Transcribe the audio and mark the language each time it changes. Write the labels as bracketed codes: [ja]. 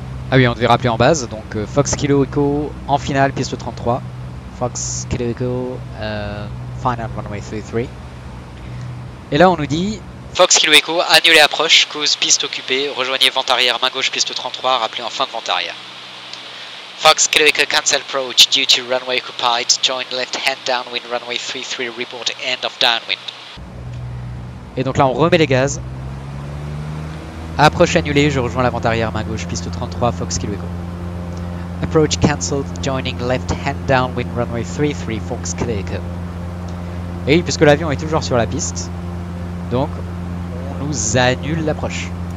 [fr] Ah oui, on devait rappeler en base, donc Fox Kilo Echo en finale, piste 33. [en] Fox Kilo Echo, final runway 33. [fr] Et là on nous dit... Fox Kilo Echo, annulé approche, cause piste occupée, rejoignez vente arrière, main gauche, piste 33, rappelez en fin de vente arrière. [en] Fox Kilo Echo, cancel approach, due to runway occupied, join left hand downwind, runway 33, report end of downwind. [fr] Et donc là on remet les gaz. Approche annulée, je rejoins l'avant arrière, main gauche, piste 33, Fox Kilo Echo. [en] Approach cancelled, joining left hand downwind, runway 33, Fox Kilo Echo. [fr] Et puisque l'avion est toujours sur la piste, donc on nous annule l'approche.